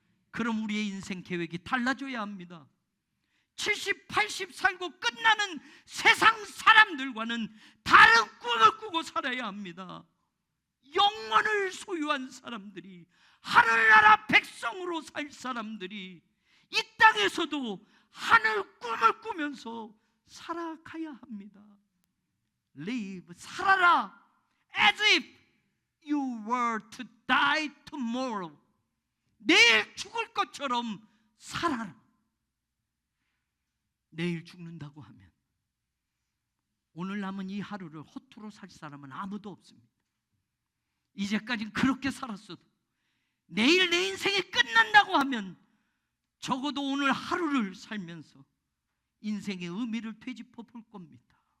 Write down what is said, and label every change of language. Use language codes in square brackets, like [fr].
[ko] 그럼 우리의 인생 계획이 달라져야 합니다. 70, 80 살고 끝나는 세상 사람들과는 다른 꿈을 꾸고 살아야 합니다. 영원을 소유한 사람들이, 하늘나라 백성으로 살 사람들이 이 땅에서도 하늘 꿈을 꾸면서 살아가야 합니다. [en] Live, [ko] 살아라. [en] As if you were to die tomorrow. [ko] 내일 죽을 것처럼 살아라. 내일 죽는다고 하면 오늘 남은 이 하루를 허투루 살 사람은 아무도 없습니다. 이제까지는 그렇게 살았어도 내일 내 인생이 끝난다고 하면 적어도 오늘 하루를 살면서 인생의 의미를 되짚어 볼 겁니다.